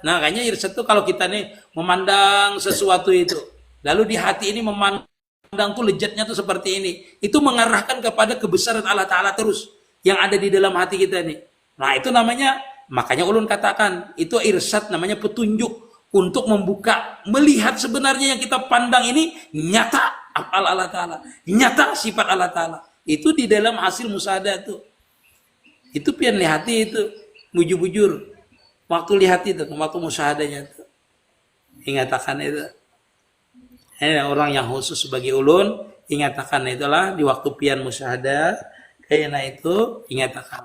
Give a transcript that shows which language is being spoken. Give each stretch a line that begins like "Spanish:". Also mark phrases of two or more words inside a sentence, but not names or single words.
Banjar: Nah, kayaknya irsyad itu kalau kita nih memandang sesuatu itu, lalu di hati ini memandang tuh lejatnya tuh seperti ini, itu mengarahkan kepada kebesaran Allah Ta'ala terus yang ada di dalam hati kita nih. Nah, itu namanya, makanya ulun katakan itu irsyad, namanya petunjuk untuk membuka, melihat sebenarnya yang kita pandang ini nyata afal Allah Ta'ala, nyata sifat Allah Ta'ala. Itu di dalam hasil musyahadah itu. Itu pian lihati itu bujur-bujur. Waktu lihat itu, waktu musyahadahnya itu. Ingatakan itu. Ini orang yang khusus sebagai ulun, ingatakan itulah di waktu pian musyahadah, kayaknya itu ingatakan.